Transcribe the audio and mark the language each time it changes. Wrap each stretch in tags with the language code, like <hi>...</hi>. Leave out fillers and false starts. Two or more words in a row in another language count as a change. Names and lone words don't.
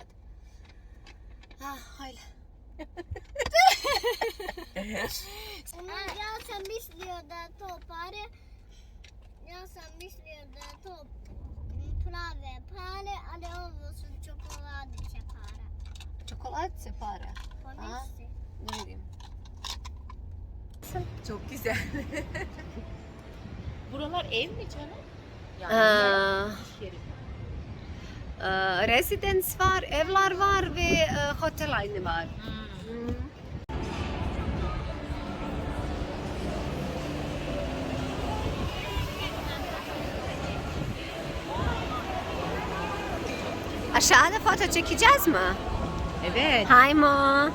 <bs>Hajde. Ja sam mislio da je to pare. Ja sam mislio da je to prave pare, ali ovo su čokoladice pare.</bs> <tr>Çikolata para.</tr> <bs>Ponesi.</bs> <tr>Ne bileyim. Çok güzel. Buralar ev mi canım? Yani iş yeri mi? Residence var, evler var ve hotel aynı var. Aşağıda foto çekeceğiz mi? Evet.</tr> <bs>Hajmo!</bs>